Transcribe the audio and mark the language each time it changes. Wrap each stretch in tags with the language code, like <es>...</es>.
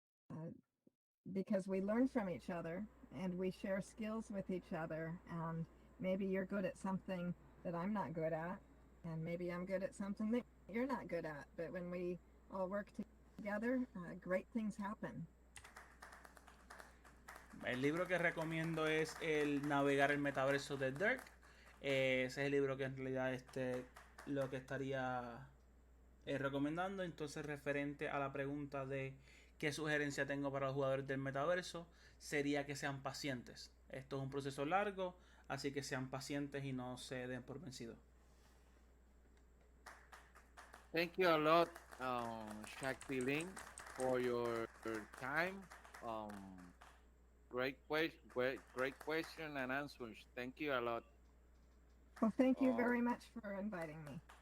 <en>Uh, because we learn from each other and we share skills with each other. And maybe you're good at something that I'm not good at, and maybe I'm good at something that you're not good at. But when we all work together, great things happen.</en> <es>El libro que recomiendo es El navegar el metaverso de Dirk. Ese es el libro que en realidad lo que estaría recomendando. Entonces, referente a la pregunta de qué sugerencia tengo para los jugadores del metaverso, sería que sean pacientes. Esto es un proceso largo, así que sean pacientes y no se den por vencidos.</es> <en>Thank you a lot, Shakti Ling, for your time. Um, great question and answers. Thank you a lot. Well, thank you Uh, very much for inviting me.</en>